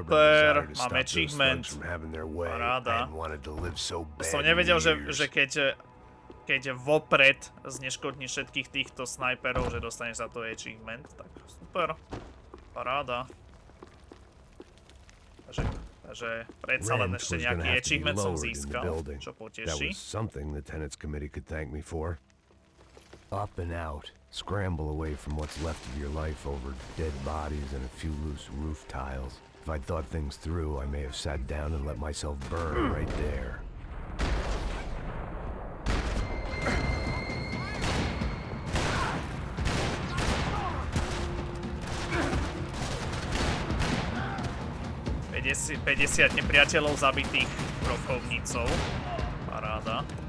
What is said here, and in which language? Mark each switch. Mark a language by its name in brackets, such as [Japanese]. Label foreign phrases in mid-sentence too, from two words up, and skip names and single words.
[Slovak] Super, [English] desire to stop [Slovak] máme [English] those [Slovak] achievement. [English] thugs from having their way. [Slovak] Paráda. [English] I hadn't wanted to live so bad. [Slovak] Som nevedel, že keď vopred zneškodníš všetkých týchto snajperov, že dostaneš za to achievement. Tak super. Paráda. Takže predsa len ešte nejaký achievement som získal, čo [English] That [Slovak] poteší. [English] was something the tenants committee could thank me for. Up and out. Scramble away from what's left of your life over dead bodies and a few loose roof tiles. If I'd thought things through, I may have sat down and let myself burn right there. [Slovak] Päťdesiat 50 nepriateľov zabitých brokovnicou. Paráda.